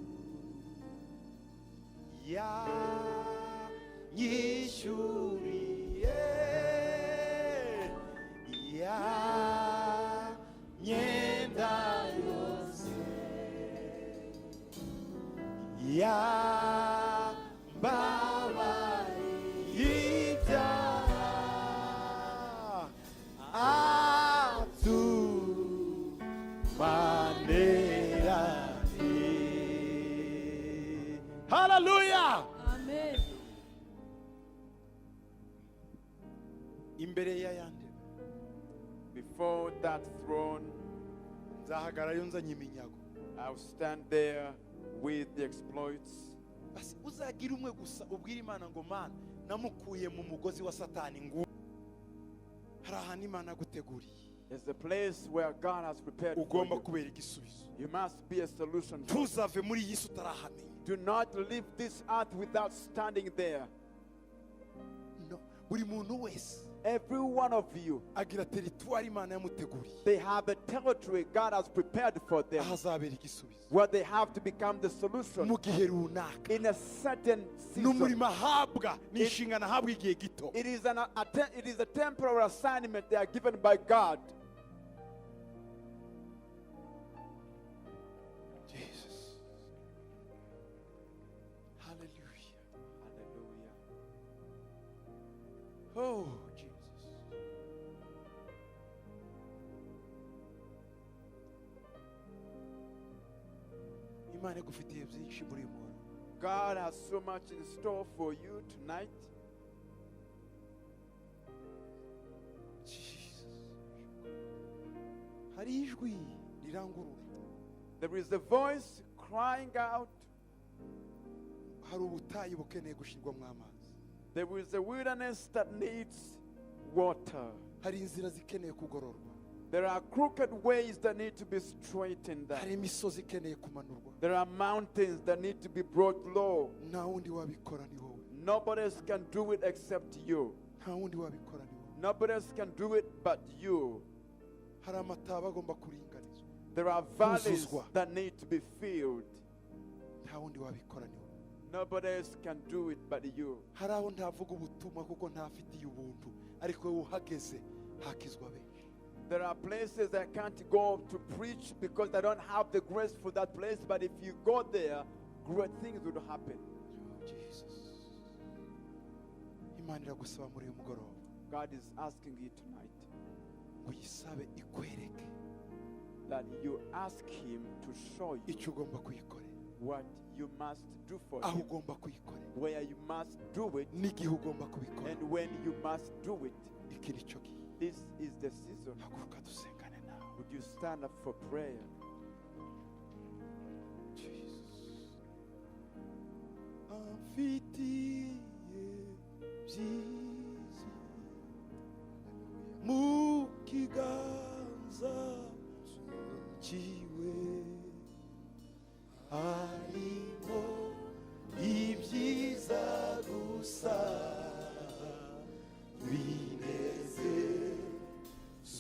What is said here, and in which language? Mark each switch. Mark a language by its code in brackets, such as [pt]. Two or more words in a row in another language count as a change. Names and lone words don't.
[rw] Yanyishyuriye ya myenda yose, yambabariye ibyaha, atumanerane. Hallelujah. Amen. Imbere ya ntebe [en] Before that throne, [rw] nzahagararayo nzanye iminyago. [en] I'll stand there with the exploits. [rw] Basi uzagira umwe gusa ubwira Imana ngo Mana namukuye mu mugozi wa Satani, ngo hari ahantu Imana guteguriye. [en] It's the place where God has prepared for [rw] Ugomba [en] you. [rw] kubera igisubizo. [en] You must be a solution. [rw] Ntuzave muri iyi si utarahamenya. [en] Do not leave this earth without standing there. [rw] No, buri muntu wese [en] Every one of you, [rw] agira teritwari Imana yamuteguriye, [en] they have a territory God has prepared for them, [rw] ahazabera igisubizo [en] where they have to become the solution [rw] mu gihe runaka. [en] in a certain season. [rw] N'umurimo ahabwa n'inshingano ahabwa igihe gito. [en] It is a temporary assignment they are given by God. Jesus. Hallelujah. Hallelujah. Oh, Jesus. [rw] Imana igufitiye byinshi muri uyu muntu. [en] God has so much in store for you tonight. Jesus. [rw] Hari ijwi rirangurura. [en] There is a voice crying out. [rw] Hari ubutayu bukeneye gushirwamo amazi. [en] There is a wilderness that needs water. [rw] Hari inzira zikeneye kugororwa. [en] There are crooked ways that need to be straightened out. [rw] Hari imisozi ikeneye kumanurwa. [en] There are mountains that need to be brought low. [rw] Nta wundi wabikora ni wowe. [en] Nobody else can do it except you. [rw] Nta wundi wabikora ni wowe. [en] Nobody else can do it but you. [rw] Hari amataba agomba kuringanizwa. [en] There are valleys [rw] Kuzuzwa. [en] that need to be filled. [rw] Nta wundi wabikora ni wowe. [en] Nobody else can do it but you. [rw] Hari aho ntavuga ubutumwa kuko ntafitiye ubuntu, ariko wowe uhageze hakizwa benshi. [en] There are places I can't go to preach because I don't have the grace for that place, but if you go there, great things will happen. Oh, Jesus. [rw] Imana iragusaba muri uyu mugoroba [en] God is asking you tonight [rw] ngo uyisabe ikwereke [en] that you ask Him to show you [rw] icyo ugomba kuyikorera, [en] what you must do for [rw] aho [en] Him, [rw] ugomba kuyikorera, [en] where you must do it, [rw] n'igihe ugomba kubikora. [en] and when you must do it. [rw] Iki ni cyo gihe. [en] This is the season. [rw] Haguruka dusengane nawe. [en] Would you stand up for prayer? Jesus. [rw] Amfitiye byiza mu kiganza cyiwe harimo ibyiza gusa bineze